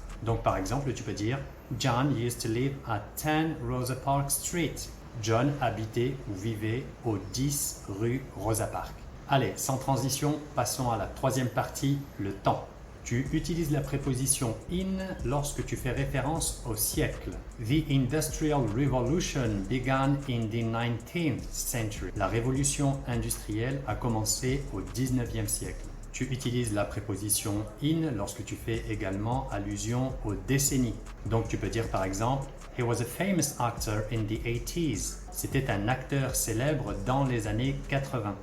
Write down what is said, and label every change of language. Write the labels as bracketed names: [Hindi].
[French] Donc par exemple, tu peux dire [English] John used to live at 10 Rosa Parks Street. [French] John habitait ou vivait au 10 rue Rosa Parks. Allez, sans transition, passons à la troisième partie, le temps. Tu utilises la préposition in lorsque tu fais référence au siècle. [English] The Industrial Revolution began in the 19th century. [French] La révolution industrielle a commencé au 19e siècle. Tu utilises la préposition in lorsque tu fais également allusion aux décennies. Donc tu peux dire par exemple [English] He was a famous actor in the 80s. [French] C'était un acteur célèbre dans les années 80.